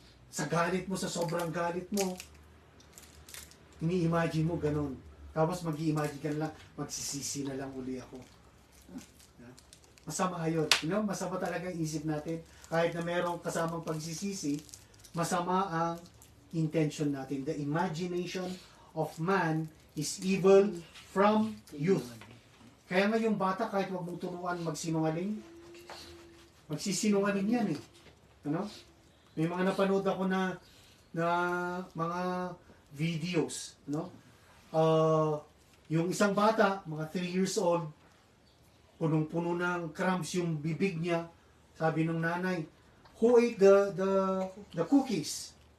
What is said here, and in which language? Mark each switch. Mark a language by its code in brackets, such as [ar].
[tl] Sa galit mo, sa sobrang galit mo, ini-imagine mo ganun. Tapos mag-i-imagine ka na lang, magsisisi na lang uli ako. Masama yun. Masama talaga ang isip natin. Kahit na mayroong kasamang pagsisisi, masama ang intention natin. [en] The imagination of man is evil from youth. [tl] Kaya nga yung bata, kahit wag mong turuan magsinungaling, magsisinungaling yan eh. Ano? May mga napanood ako na mga videos, no? Yung isang bata, mga [en] 3 years old, [tl] punong-puno ng crumbs yung bibig niya. Sabi ng nanay, [en] "Who ate the cookies?"